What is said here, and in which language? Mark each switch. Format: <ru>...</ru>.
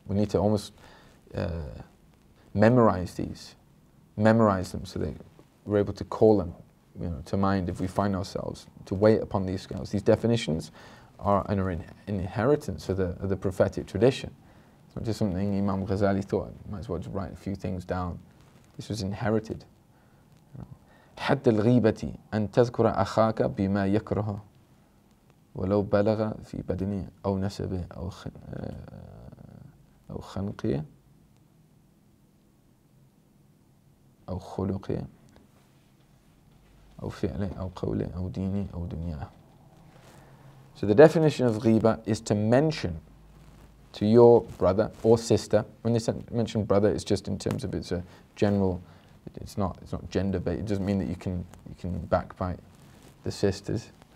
<en>We need to almost memorize them so that we're able to call them to mind if we find ourselves to wait upon these scales. These definitions are an inheritance of the prophetic tradition. It's not just something Imam Ghazali thought, might as well just write a few things down. This was inherited.</en> <ar>حد الغيبة أن تذكر أخاك بما يكره ولو بلغ في بدنه أو نسبه أو خلقه أو خلقه أو فعله أو قوله أو دينه أو دنياه.</ar> <en>So the definition of ghiba is to mention to your brother or sister. When they mention brother, it's just in terms of it's a general. It's not gender based. It doesn't mean that you can backbite the sisters.</en>